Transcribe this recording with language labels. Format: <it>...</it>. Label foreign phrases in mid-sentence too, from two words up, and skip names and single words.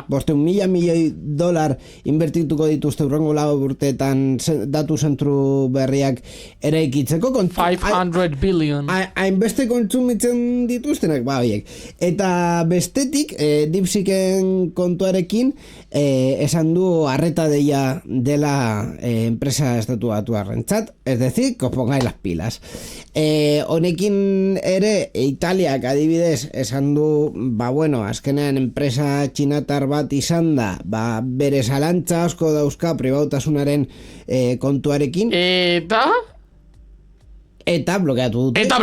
<eu>500.000 milioi inbertituko dituzte urrengo 4 urteetan datu zentru berriak eraikitzeko.</eu> <en>500 billion.</en> <eu>Hainbeste kontsumitzen dituztenak, horiek. Eta bestetik, DeepSeeken kontuarekin, esan du arreta deia dela enpresa estatu batuarrentzat,</eu> <es>es decir, que os pongáis las pilas.</es> <eu>Honekin ere, Italiak adibidez esan du, azkenean enpresa txinatar bat izan da, bere zalantza asko dauzka pribautasunaren kontuarekin. Eta blokeatu dute.</eu>